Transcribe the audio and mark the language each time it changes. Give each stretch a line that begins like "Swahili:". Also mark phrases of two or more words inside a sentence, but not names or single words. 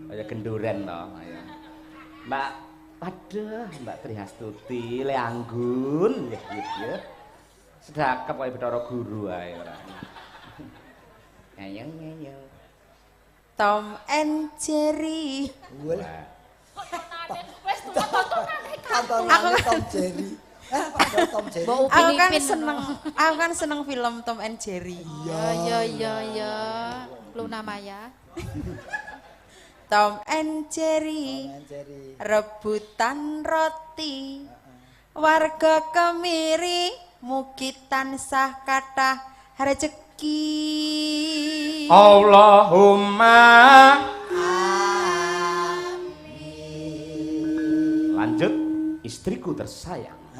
Javanese: genduren to. Ya. Mbak, aduh, Mbak Trihastuti, le anggun, ya. Sedakep kaya Bathara Guru ae ora. Ayo. Tom and Jerry. Wah. Wes tontonane Aku Tom Jerry. Tom Jerry. Mbok Aku kan seneng film Tom and Jerry. Ya. Luna Maya. Tom and Jerry. Rebutan roti. Warga kemiri mugi tansah kathah rejeki.
Indonesian: Allahumma lanjut istriku tersayang.